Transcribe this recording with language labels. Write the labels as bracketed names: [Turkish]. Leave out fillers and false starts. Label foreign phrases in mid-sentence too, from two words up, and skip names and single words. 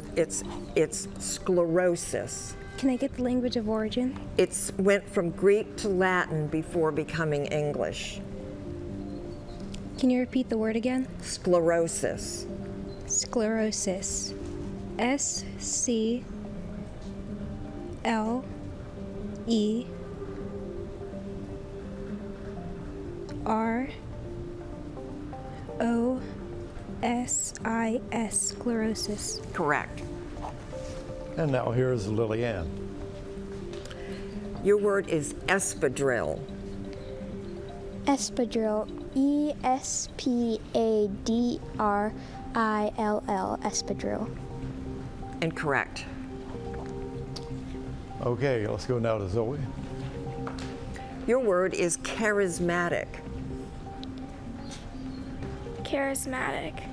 [English] It's sclerosis. Can I get the language of origin? It went from Greek to Latin before becoming English. Can you repeat the word again? Sclerosis. Sclerosis. S-C-L-E R-O-S-I-S, sclerosis. Correct. And now here's Lillian. Your word is espadrille. Espadrille. E-S-P-A-D-R-I-L-L. Espadrille. Incorrect. Okay, let's go now to Zoe. Your word is charismatic. Charismatic.